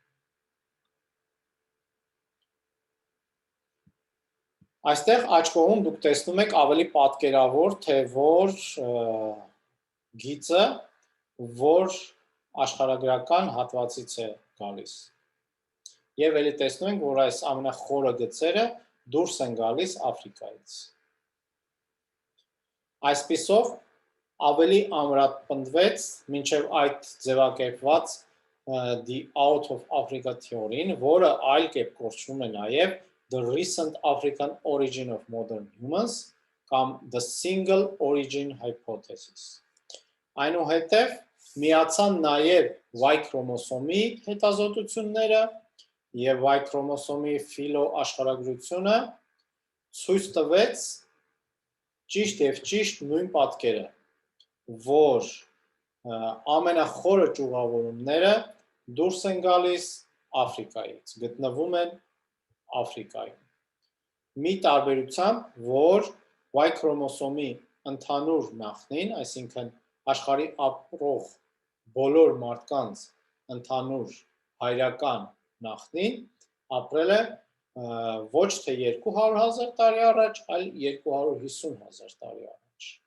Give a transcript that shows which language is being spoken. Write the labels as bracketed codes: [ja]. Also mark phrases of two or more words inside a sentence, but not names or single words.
[hy] Այստեղ աջ կողմում դուք տեսնում եք ավելի պատկերավոր, թե որ գիծը, որ աշխարհագրական հատվածից է գալիս։ Եվ էլի տեսնում ենք, որ այս ամենախորը գծերը դուրս են գալիս Աֆրիկայից։ Այսպիսով ավելի ամրապնդվեց մինչև այդ ձևակերպված [en] the out of Africa theory- [hy] ն, որը այլ կերպ կոչվում է նաև [en] the recent African origin of modern humans [hy] կամ [en] the single origin hypothesis։ [hy] Այնուհետև միացան նաև Y քրոմոսոմի հետազոտությունները եւ Y քրոմոսոմի ֆիլոաշխարհագրությունը ցույց տվեց ճիշտ եւ ճիշտ նույն պատկերը, որ ամենախորը ճյուղավորումները դուրս են գալիս Աֆրիկայից, գտնվում են Աֆրիկայում։ Մի տարբերությամբ, որ Y քրոմոսոմի ընդհանուր նախնին, այսինքն աշխարհի ապրող բոլոր մարդկանց ընդհանուր հայրական նախնին ապրել է ոչ թե 200,000 տարի առաջ, այլ 250,000 տարի առաջ։